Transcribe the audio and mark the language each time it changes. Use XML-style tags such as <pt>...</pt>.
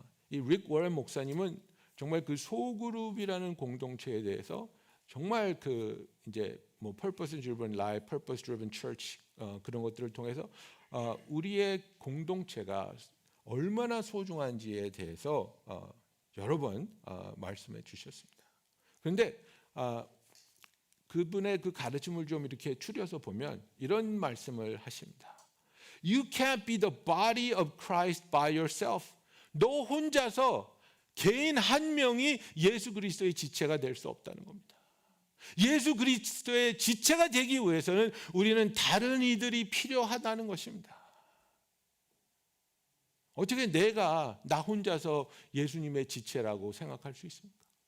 <ko>이 릭 워런 목사님은 정말 그 소그룹이라는 공동체에 대해서 정말 이제 purpose driven life, purpose driven church 그런 것들을 통해서 우리의 공동체가 얼마나 소중한지에 대해서 여러 번 말씀해 주셨습니다. 그런데 그분의 그 가르침을 좀 이렇게 추려서 보면 이런 말씀을 하십니다.</ko> <en>You can't be the body of Christ by yourself.</en> <ko>너 혼자서 개인 한 명이 예수 그리스도의 지체가 될 수 없다는 겁니다. 예수 그리스도의 지체가 되기 위해서는 우리는 다른 이들이 필요하다는 것입니다. 어떻게 내가 나 혼자서 예수님의 지체라고 생각할 수 있습니까?</ko>